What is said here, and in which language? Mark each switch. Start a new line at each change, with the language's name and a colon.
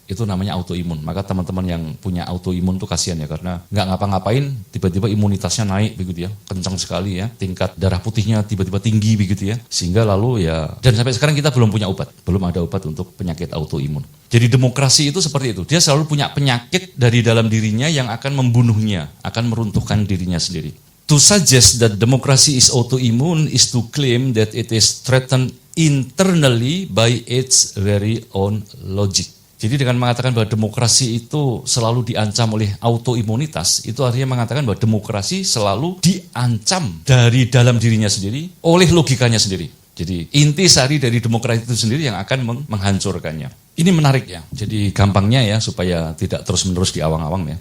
Indonesian: Itu namanya autoimun. Maka teman-teman yang punya autoimun itu kasihan ya, karena nggak ngapa-ngapain, tiba-tiba imunitasnya naik begitu ya, kencang sekali ya, tingkat darah putihnya tiba-tiba tinggi begitu ya, sehingga lalu ya, dan sampai sekarang kita belum punya obat, belum ada obat untuk penyakit autoimun. Jadi demokrasi itu seperti itu, dia selalu punya penyakit dari dalam dirinya yang akan membunuhnya, akan meruntuhkan dirinya sendiri.
English: To suggest that democracy is autoimmune is to claim that it is threatened internally by its very own logic.
Indonesian: Jadi dengan mengatakan bahwa demokrasi itu selalu diancam oleh autoimunitas, itu artinya mengatakan bahwa demokrasi selalu diancam dari dalam dirinya sendiri oleh logikanya sendiri. Jadi inti sari dari demokrasi itu sendiri yang akan menghancurkannya. Ini menarik ya, jadi gampangnya ya supaya tidak terus-menerus diawang-awang ya.